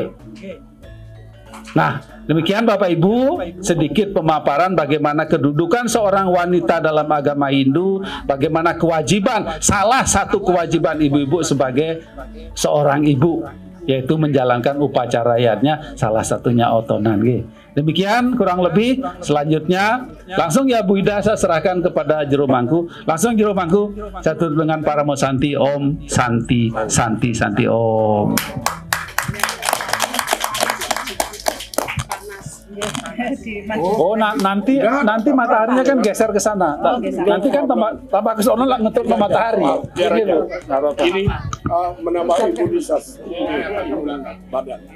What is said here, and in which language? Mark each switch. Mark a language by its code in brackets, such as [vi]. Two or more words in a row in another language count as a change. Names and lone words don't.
[id] Nah, demikian Bapak Ibu, sedikit pemaparan bagaimana kedudukan seorang wanita dalam agama Hindu, bagaimana kewajiban, salah satu kewajiban ibu-ibu sebagai seorang ibu, yaitu menjalankan upacara yatnya, salah satunya otonan. Demikian kurang lebih. Selanjutnya langsung ya Bu Ida saya serahkan kepada Jero Mangku. Langsung Jero Mangku, satu dengan para Mosanti. [sa] Om Santi Santi Santi Om. [id] Oh, nanti mataharinya kan geser ke sana. Nanti kan tambah ke sana lah ngetut ke matahari. Ini menambah imunitas badan.